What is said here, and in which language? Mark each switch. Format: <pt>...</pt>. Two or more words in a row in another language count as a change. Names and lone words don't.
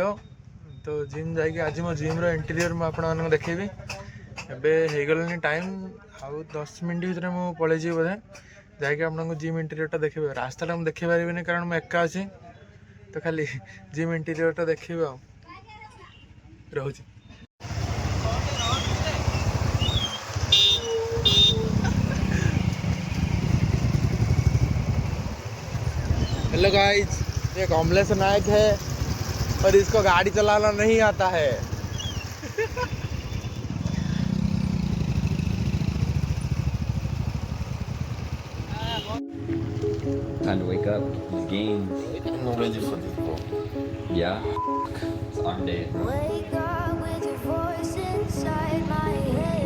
<or>ତ ଜିମ୍ ଯାଇକି ଆଜି ମୋ</or> <en>gym interior</en> <or>ମୁଁ ଆପଣମାନଙ୍କୁ ଦେଖେଇବି। ଏବେ ହେଇଗଲାଣି ଟାଇମ୍, ଆଉ 10 ମିନିଟ୍ ଭିତରେ ମୁଁ ପଳେଇଯିବି ବୋଧେ। ଯାଇକି ଆପଣଙ୍କୁ</or> <en>gym interior</en> <or>ଦେଖେଇବି। ରାସ୍ତାଟା ମୁଁ ଦେଖେଇ ପାରିବିନି କାରଣ ମୁଁ ଏକା ଅଛି, ତ ଖାଲି</or> <en>gym interior</en> <or>ଦେଖିବି। ଆଉ ରହୁଛି।</or> <en>hello guys,</en> <hi>ये कमलेश नायक है और इसको गाड़ी चलाना नहीं आता है।</hi> <en>Time to wake up. These games. I'm ready for this, bro. Yeah. It's our day. Wake up with your voice inside my head.</en>